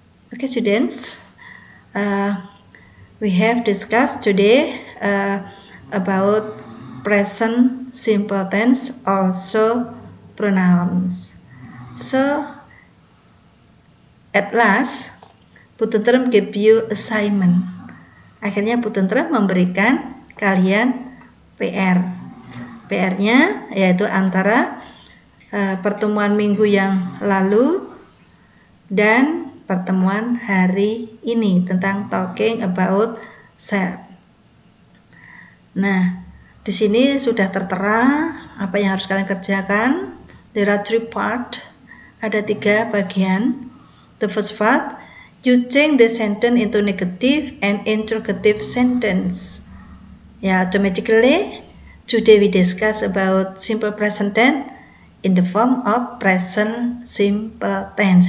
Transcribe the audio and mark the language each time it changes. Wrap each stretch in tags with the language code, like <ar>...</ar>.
<en>Okay, students, we have discussed today about present simple tense, also pronouns. So, at last, Bu Tentrem give you assignment.</en> <id>Akhirnya Bu Tentrem memberikan kalian PR. PR-nya yaitu antara pertemuan minggu yang lalu dan pertemuan hari ini tentang talking about self. Nah, di sini sudah tertera apa yang harus kalian kerjakan.</id> <en>There are 3 parts.</en> <id>Ada 3 bagian.</id> <en>The first part, you change the sentence into negative and interrogative sentence. Ya, automatically, today we discuss about simple present tense in the form of present simple tense.</en>